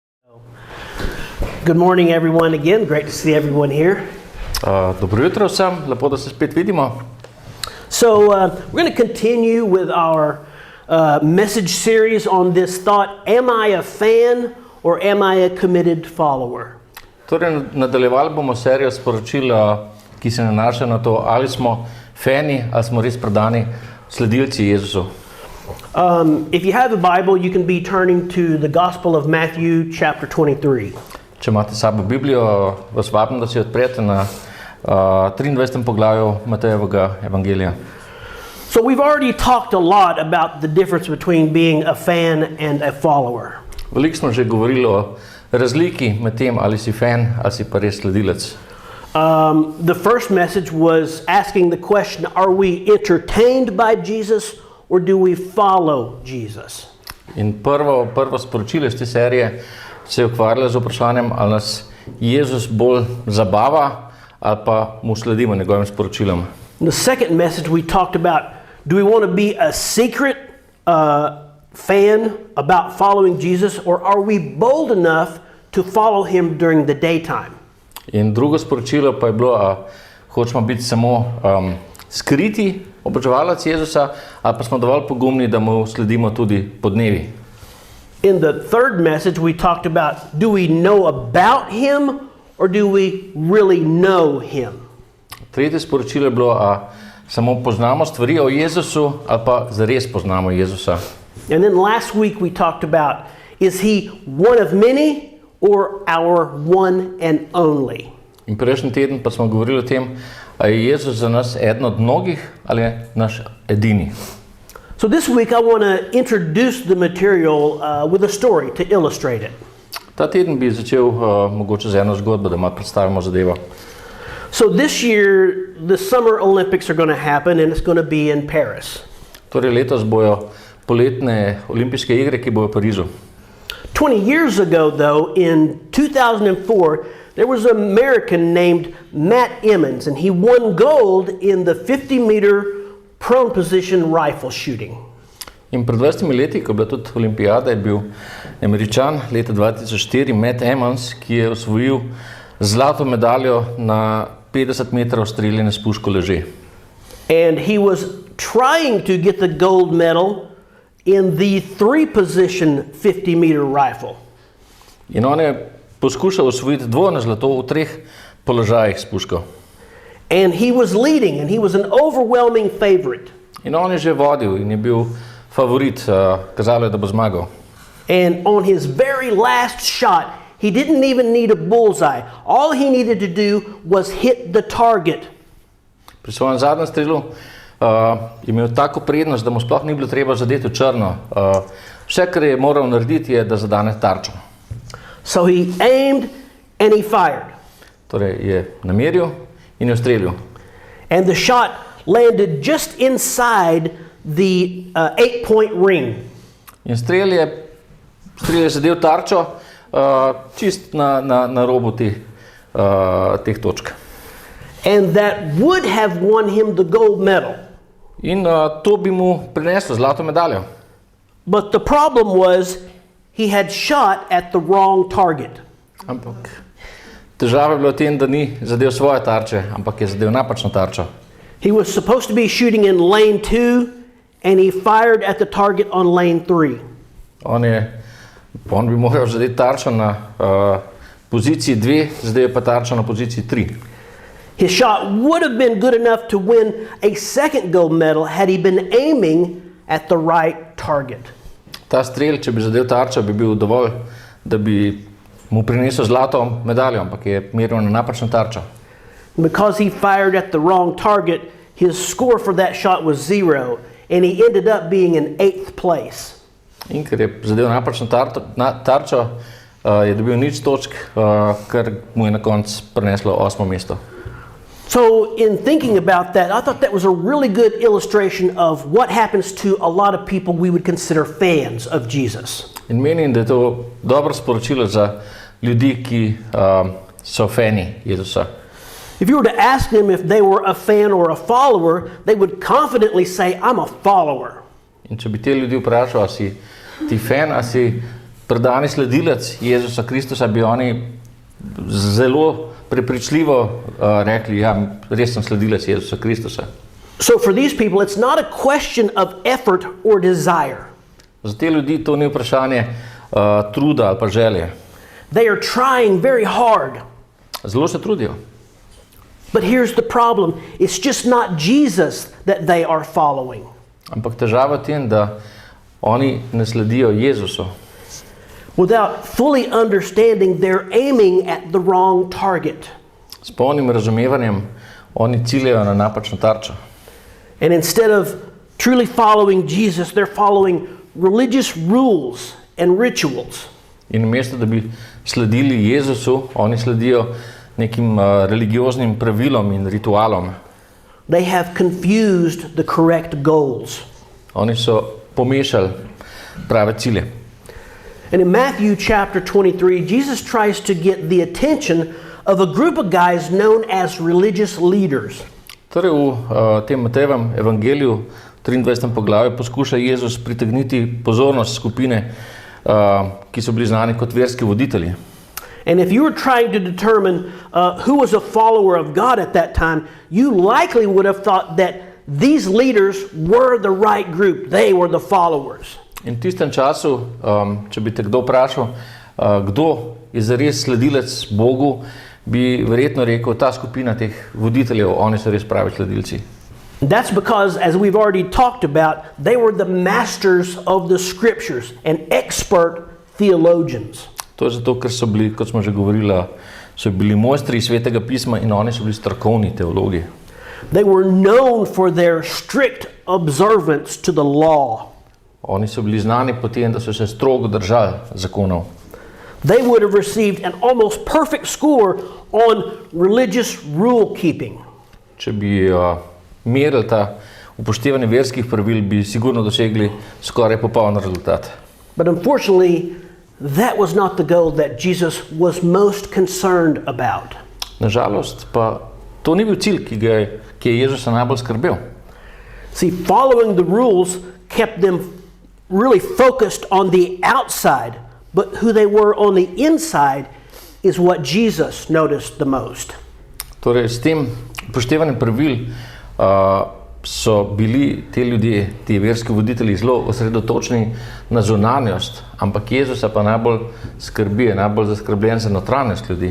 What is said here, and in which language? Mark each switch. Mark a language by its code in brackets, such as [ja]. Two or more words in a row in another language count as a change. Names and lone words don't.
[en] Good morning, everyone. Again, great to see everyone here. [sl] Dobro jutro vsem, lepo da se spet vidimo. [en] So we're going to continue with our message series on this thought, am I a fan or am I a committed follower? [sl] Torej, nadaljevali bomo serijo sporočila, ki se nanaša na to, ali smo fani, ali smo res predani sledilci Jezusu. [en] If you have a Bible, you can be turning to the Gospel of Matthew, chapter 23. [sl] Če imate sabo Biblijo, vas vabim, da si odprete na 23. poglavju Matejevega evangelija. [en] So we've already talked a lot about the difference between being a fan and a follower. [sl] Veliko smo že govorili o razliki med tem, ali si fan, ali si pa res sledilec. [en] The first message was asking the question, are we entertained by Jesus or do we follow Jesus? [sl] In prvo sporočilo iz te serije se je ukvarjalo z vprašanjem, ali nas Jezus bolj zabava ali pa mu sledimo njegovim sporočilom. [en] The second message we talked about, do we want to be a secret fan about following Jesus or are we bold enough to follow him during the daytime? [sl] In drugo sporočilo pa je bilo, hočemo biti samo skriti oboževalec Jezusa, ali pa smo dovolj pogumni, da mu sledimo tudi podnevi. [en] In the third message we talked about, do we know about him or do we really know him? [sl] Tretje sporočilo je bilo, samo poznamo stvari o Jezusu ali pa zares poznamo Jezusa. [en] And then last week we talked about, is he one of many or our one and only? [sl] In prejšnji teden pa smo govorili o tem, ali je Jezus za nas eden od mnogih ali je naš edini. [en] So this week I want to introduce the material with a story to illustrate it. [sl] Ta teden bi začel mogoče z eno zgodbo, da malo predstavimo zadevo. [en] So this year the Summer Olympics are going to happen and it's going to be in Paris. [sl] Torej letos bojo poletne olimpijske igre, ki bojo v Parizu. [en] 20 years ago though, in 2004, there was an American named Matt Emmons and he won gold in the 50-meter prone position rifle shooting. [sl] In pred 20 leti, ko je bila tudi olimpijada, je bil Američan leta 2004 Matt Emmons, ki je osvojil zlato medaljo na 50 metrov streljanja s puško leže. [en] And he was trying to get the gold medal in the 3-position 50-meter rifle. [sl] In on je poskušal osvojiti dvojno zlato v 3 položajih s puško. [en] And he was leading and he was an overwhelming favorite. [sl] In on je že vodil in je bil favorit, kazalo je, da bo zmagal. [en] And on his very last shot, he didn't even need a bullseye. All he needed to do was hit the target. [sl] Pri svojem zadnjem strelu je imel tako prednost, da mu sploh ni bilo treba zadeti v črno. Vse, kar je moral narediti, je, da zadane tarčo. [en] So he aimed and he fired. [sl] Torej je nameril in je ustrelil. [en] And the shot landed just inside the 8-point ring. [sl] In strel je zadel tarčo čist na robu teh točk. [en] And that would have won him the gold medal. [sl] In to bi mu prineslo zlato medaljo. [en] But the problem was he had shot at the wrong target. [sl] Ampak težava je bila v tem, da ni zadel svoje tarče, ampak je zadel napačno tarčo. [en] He was supposed to be shooting in lane 2 and he fired at the target on lane 3. [sl] On bi moral zadeti tarčo na poziciji 2, zdaj je pa tarčo na poziciji 3. [en] His shot would have been good enough to win a second gold medal had he been aiming at the right target. [sl] Ta strel, če bi zadel tarčo, bi bil dovolj, da bi mu prinesel zlato medaljo, ampak je meril na napačno tarčo. [en] Because he fired at the wrong target, his score for that shot was 0 and he ended up being in 8th place. [sl] In ker je zadel napačno tarčo, je dobil 0 točk, kar mu je na koncu prineslo 8. mesto. [en] So in thinking about that, I thought that was a really good illustration of what happens to a lot of people we would consider fans of Jesus. [sl] In menim, da je to dobro sporočilo za ljudi, ki so fani Jezusa. [en] If you were to ask them if they were a fan or a follower, they would confidently say, I'm a follower. [sl] In če bi te ljudi vprašal, si ti fan, a si predani sledilec Jezusa Kristusa, bi oni zelo prepričljivo rekli, ja, res sem sledilec Jezusa Kristusa. [en] So for these people, it's not a question of effort or desire. [sl] Za te ljudi to ni vprašanje truda ali pa želje. [en] They are trying very hard. [sl] Zelo se trudijo. [en] But here's the problem. It's just not Jesus that they are following. [sl] Ampak težava je v tem, da oni ne sledijo Jezusu. [en] Without fully understanding, they're aiming at the wrong target. [sl] S polnim razumevanjem oni ciljajo na napačno tarčo. [en] And instead of truly following Jesus, they're following religious rules and rituals. [sl] In namesto, da bi sledili Jezusu, oni sledijo nekim religioznim pravilom in ritualom. [en] They have confused the correct goals. [sl] Oni so pomešali prave cilje. [en] And in Matthew chapter 23, Jesus tries to get the attention of a group of guys known as religious leaders. [sl] Torej v tem Matejevem evangeliju, v 23. poglavju, poskuša Jezus pritegniti pozornost skupine, ki so bili znani kot verski voditelji. [en] And if you were trying to determine who was a follower of God at that time, you likely would have thought that these leaders were the right group. They were the followers. [sl] In v tistem času, če bi te kdo vprašal, kdo je zares sledilec Bogu, bi verjetno rekel, ta skupina teh voditeljev, oni so res pravi sledilci. [en] That's because, as we've already talked about, they were the masters of the scriptures and expert theologians. [sl] To je zato, ker so bili, kot smo že govorili, so bili mojstri svetega pisma in oni so bili strokovni teologi. [en] They were known for their strict observance to the law. [sl] Oni so bili znani po tem, da so se strogo držali zakonov. [en] They would have received an almost perfect score on religious rule keeping. [sl] Če bi merili ta upoštevanje verskih pravil, bi sigurno dosegli skoraj popoln rezultat. [en] But unfortunately, that was not the goal that Jesus was most concerned about. [sl] Nažalost pa to ni bil cilj, ki je Jezusa najbolj skrbel. [en] See, following the rules kept them really focused on the outside, but who they were on the inside is what Jesus noticed the most. [sl] Torej, s tem upoštevanjem pravil so bili te ljudje, ti verski voditelji, zelo osredotočeni na zunanjost, ampak Jezusa pa najbolj skrbi, je najbolj zaskrbljen za notranjost ljudi.